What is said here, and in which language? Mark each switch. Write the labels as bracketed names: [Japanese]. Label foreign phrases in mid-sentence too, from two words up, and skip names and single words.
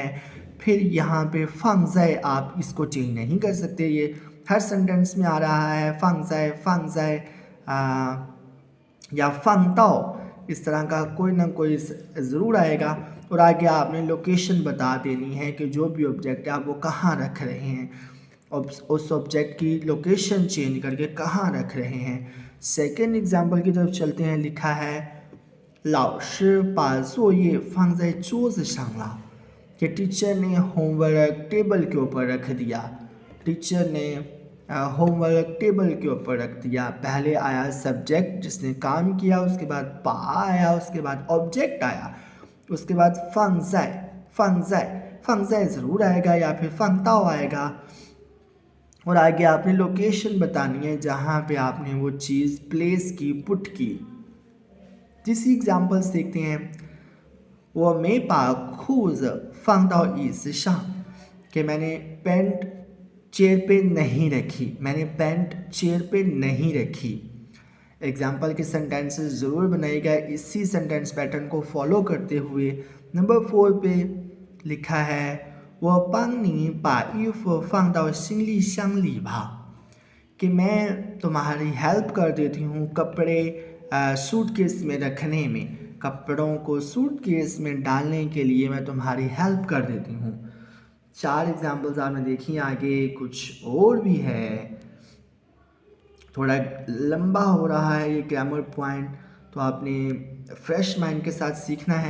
[Hindi] फिर यहाँ पे फंगज़ाय आप इसको चेंज नहीं कर सकते, ये हर सेंटेंस में आ रहा है फंगज़ाय फंगज़ाय या फंगताओ, इस तरह का कोई ना कोई ज़रूर आएगा। और आगे आपने लोकेशन बता देनी है कि जो भी ऑब्जेक्ट है आप वो कहाँ रख रहे हैं, उस ऑब्जेक्ट की लोकेशन चेंज करके कहाँ रख रहे हैं। [English] second example [Hindi] की तरफ चलते हैं। लिखा है, [Chinese] 老师把作业放在桌子上了, [Hindi] कि टीचर ने [English] homework table [Hindi] के ऊपर रख दिया। टीचर ने [English] homework table [Hindi] के ऊपर रख दिया। पहले आया सब्जेक्ट जिसने काम किया, उसके बाद पा आया, उसके बाद ऑब्जेक्ट आया, उसके बाद फंगज़ाय फंगज़ाय फंगज़ाय ज़रूर आएगा या फिर फंगताओ आएगा। और आगे आपने लोकेशन बतानी है जहाँ पे आपने वो चीज़ प्लेस की, पुट की। तीसरी एग्जाम्पल्स देखते हैं। [Chinese] 我没把裤子放到椅子上, [Hindi] कि मैंने [English] pant chair [Hindi] पे नहीं रखी, मैंने [English] pant chair [Hindi] पे नहीं रखी। एग्जाम्पल के सेंटेंसेस ज़रूर बनाइएगा इसी [English] sentence pattern [Hindi] को फॉलो करते हुए। नंबर 4 पे लिखा है, [Chinese] 我帮你把衣服放到行李箱里吧, [Hindi] कि मैं तुम्हारी हेल्प कर देती हूँ कपड़े सूटकेस में रखने में, कपड़ों को सूटकेस में डालने के लिए मैं तुम्हारी हेल्प कर देती हूँ। 4 एग्जाम्पल्स आपने देखी, आगे कुछ और भी है, थोड़ा लंबा हो रहा है ये [English] grammar point, [Hindi] तो आपने [English] fresh mind [Hindi] के साथ सीखना है।